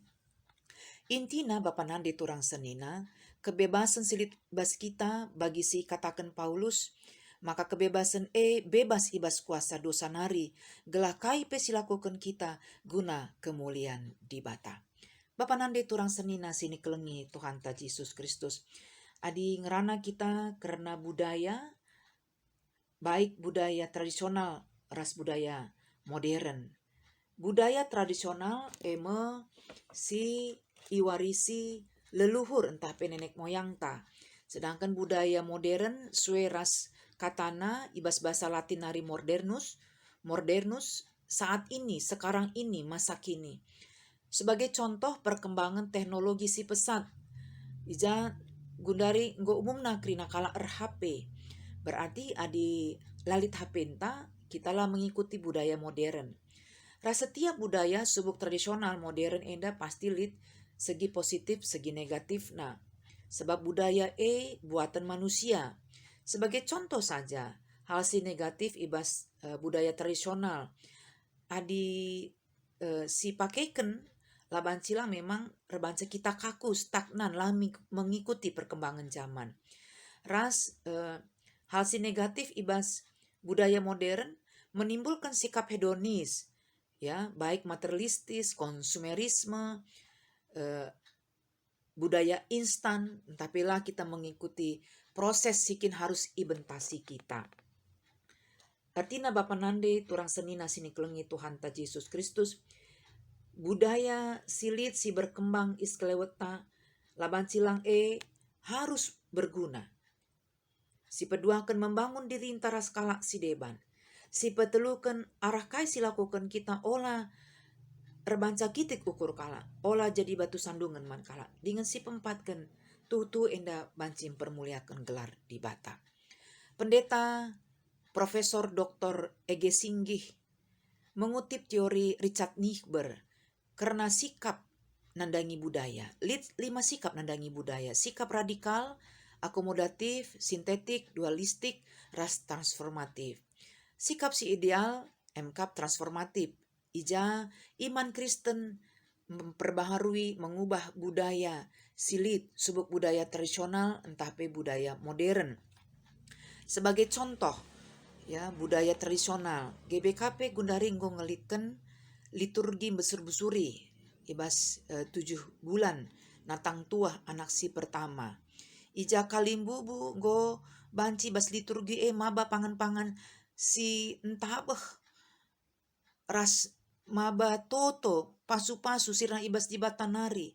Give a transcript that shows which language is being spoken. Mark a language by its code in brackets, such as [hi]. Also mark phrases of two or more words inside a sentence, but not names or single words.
[btx] Intina Bapa Nandi turang senina, kebebasan silit bas kita bagi si katakan Paulus, maka kebebasan bebas ibas kuasa dosa nari, gelah kai pe silakukan kita guna kemuliaan di bata. Bapa Nandi turang senina sini kelengi Tuhan ta Yesus Kristus. Adi ngerana kita karena budaya, baik budaya tradisional, ras budaya modern. Budaya tradisional si iwarisi leluhur entah penenek moyang ta. Sedangkan budaya modern sue ras katana ibas bahasa Latin nari modernus [id] saat ini, sekarang ini, masa kini. Sebagai contoh perkembangan teknologi si pesat. [btx] Ija gundari nggo umumna krina kala HP. Berarti adi lalit HP enta kita lah [id] mengikuti budaya modern. [btx] Rasa setiap budaya subuk tradisional modern enda pasti lit segi positif, segi negatif. [id] Nah, sebab budaya buatan manusia. Sebagai contoh saja, hal si negatif ibas budaya tradisional. [btx] Adi si pakaikan labancila memang rebanca kita kaku, stagnan lah [id] mengikuti perkembangan zaman. [btx] Ras hal si negatif ibas [id] budaya modern menimbulkan sikap hedonis, ya baik materialistis, konsumerisme, budaya instan, tapi lah kita mengikuti proses sikin harus ibentasi kita. [btx] Artinya Bapa Nande turang senina sini kelengi Tuhan ta Yesus Kristus. Budaya silit si berkembang iskeleweta laban silang harus berguna. Si pedua akan membangun diri intara skala si deban. Si petelukan arah kai si lakukan kita olah rebanca kitik ukur kala. Olah jadi batu sandungan man kala. Dengan si pempatkan tutu enda bancim permuliakan gelar di bata. [id] Pendeta Profesor Dr. Ege Singgih mengutip teori Richard Niebuhr karena sikap nandangi budaya. 5 sikap nandangi budaya. Sikap radikal, akomodatif, sintetik, dualistik, ras transformatif. Sikap si ideal, MKAP transformatif. [btx] Ija iman Kristen [id] memperbaharui, mengubah budaya [btx] silit, subuk budaya tradisional, entah pe budaya modern. [id] Sebagai contoh, ya budaya tradisional, [btx] GBKP Gundari nggo ngelitken liturgi besur-besuri, ibas 7 bulan, natang tuah anak si pertama. Ija kalimbubu nggo banci bas liturgi maba pangan-pangan si entah apa ras maba toto pasu-pasu sirna ibas jibatan nari.